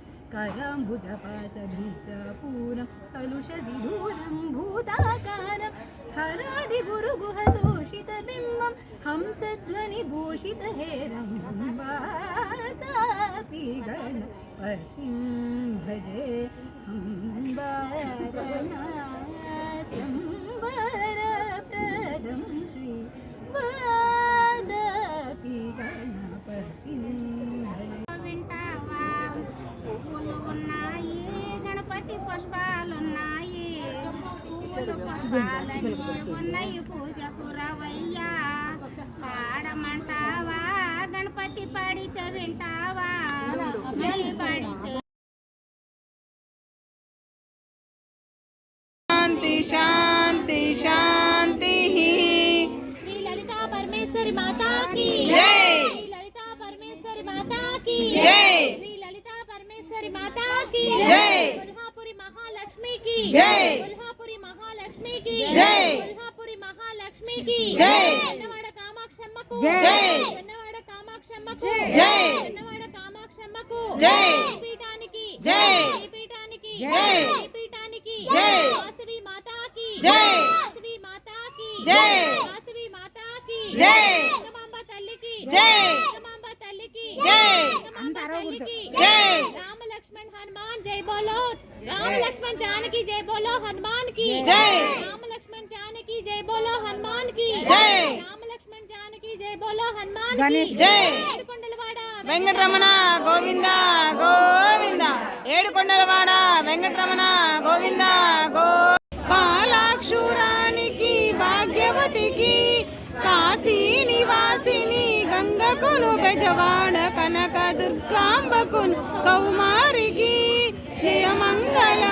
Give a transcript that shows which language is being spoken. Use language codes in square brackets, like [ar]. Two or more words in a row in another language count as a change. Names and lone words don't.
[sa] कराम्बुजपाशबीजपूरं कलुषविदूरं भूताकारं हरादिगुरुगुहतोषितबिम्बं हंसध्वनिभूषितहेरं वातापि गणपतिं भजे शम्बरप्रदं श्री वातापि गणपतिं [te] పుష్పాలున్నాయి పూలు పుష్పాలన్నీ ఉన్నాయి పూజకు రవయ్యా పాడమంటావా గణపతి పాడితే వింటావా పాడితే శాంతి శాంతి శాంతి శ్రీ లలితా పరమేశ్వరి మాతాకి జై శ్రీ లలితా పరమేశ్వరి మాతాకి జై శ్రీ లలితా పరమేశ్వరి మాతాకి జై [hi] महालक्ष्मी की जय कोल्हापुरी महालक्ष्मी की जय कोल्हापुरी महालक्ष्मी की जय [te] వెన్నవాడ కామాక్షమ్మకు [hi] जय [te] వెన్నవాడ కామాక్షమ్మకు [hi] जय [te] వెన్నవాడ కామాక్షమ్మకు [hi] जय [te] పీఠానికి [hi] जय [te] పీఠానికి [hi] जय [te] పీఠానికి [hi] जय [te] వాసవి మాతాకి [hi] जय [te] వాసవి మాతాకి [hi] जय [te] వాసవి మాతాకి [hi] जय [te] గంగమాంబ తల్లికి [hi] जय [te] గంగమాంబ తల్లికి [hi] जय [te] గంగమాంబ తల్లికి [hi] जय राम लक्ष्मण हनुमान जय बोलो राम लक्ष्मण जानकी जय बोलो हनुमान की जय राम लक्ष्मण जानकी जय बोलो हनुमान की जय राम लक्ष्मण जानकी जय बोलो हनुमान गणेश की जय [te] ఏడుకొండలవాడ వెంకటరమణ గోవింద గోవింద ఏడుకొండలవాడ వెంకటరమణ గోవింద గో పాలాక్షురానికి భాగ్యవతికి కాశీ నివాసిని గంగకును బెజవాడ కనక దుర్గాంబకును కౌమారికి జయమంగళం